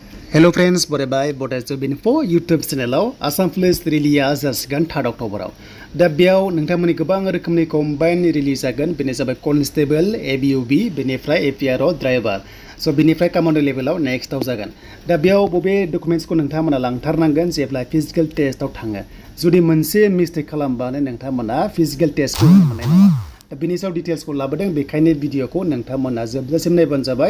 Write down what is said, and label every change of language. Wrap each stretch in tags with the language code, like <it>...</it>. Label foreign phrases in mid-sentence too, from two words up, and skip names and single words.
<en>Hello friends, bye Bodas Binfo YouTube channel Assam Police release</en> <brx>जासिगोन 3 October दा बेयाव नोंथांमोननि गोबां रोखोमनि</brx> <en>combine release</en> <brx>जागोन बेनो जाबाय कनस्टेबल ABUB बेनिफ्राय</brx> <en>APRO driver</en> <brx>सो बेनिफ्राय कमान्डो लेभेलाव नेक्स्टआव जागोन दा बेयाव बबे डकुमेन्ट्सखौ नोंथांमोना लांथारनांगोन जेब्ला फिजिकल टेस्टआव थाङो जुदि मोनसे मिस्टेक खालामबानो नोंथांमोना</brx> <en>physical test</en> <brx>मोननाय नङा दा बेनि सायाव डिटेल्सखौ लाबोदों बेखायनो भिडिअखौ नोंथांमोना जोबजासिम नायबानो जाबाय</brx>